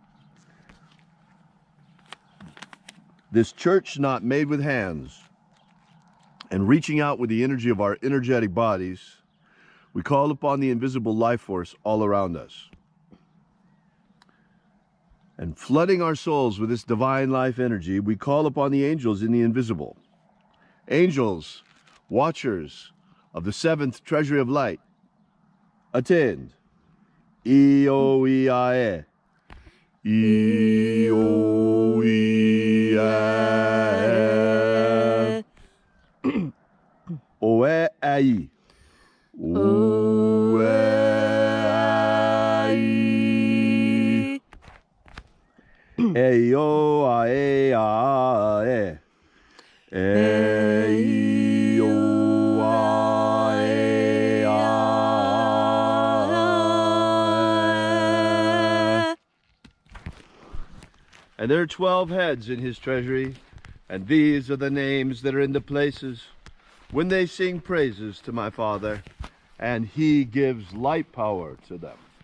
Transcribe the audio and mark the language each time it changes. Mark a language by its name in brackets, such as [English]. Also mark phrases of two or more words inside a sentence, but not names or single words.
[English] This church not made with hands, and reaching out with the energy of our energetic bodies, we call upon the invisible life force all around us. And flooding our souls with this divine life energy, we call upon the angels in the invisible. Angels, watchers of the seventh treasury of light, attend. E-O-E-I-E. E-O-E-I-E. O-E-I-E. O-E-I-E. E-O-I-E-I-E. And there are 12 heads in his treasury, and these are the names that are in the places when they sing praises to my Father, and he gives light power to them.